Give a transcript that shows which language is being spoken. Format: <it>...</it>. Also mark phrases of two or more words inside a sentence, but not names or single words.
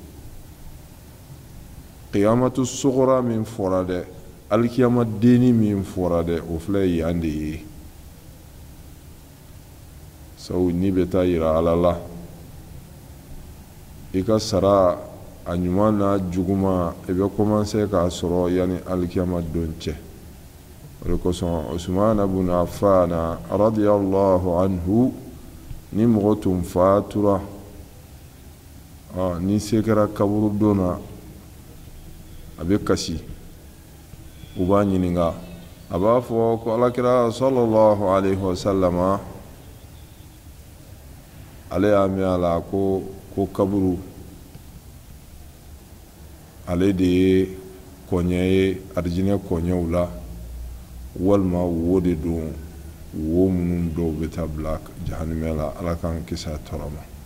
<bm>qiyamatu sugura min fɔra dɛ alikiyama denni min fɔra dɛ o filɛ yan de ye sabu n'i bɛ taa yira Ala la i ka sara a ɲuman n'a juguman i bɛ commencer k'a sɔrɔ yanni alikiyama don cɛ o de kosɔn Usman ibn Affan</bm> <ar>رضي الله عنه</ar> <bm>ni mɔgɔ tun fatura ni se kɛra kaburu don na a bɛ kasi u b'a ɲininka a b'a fɔ ko alakira</bm> <ar>صلى الله عليه وسلم</ar> <bm>ale y'a mɛn a la ko kaburu ale de ye kɔɲɛ ye arijinɛ kɔɲɛw la walima wo de don wo minnu dɔw bɛ taa bila jahanɛmɛ la Ala k'an kisi a tɔɔrɔ ma</bm>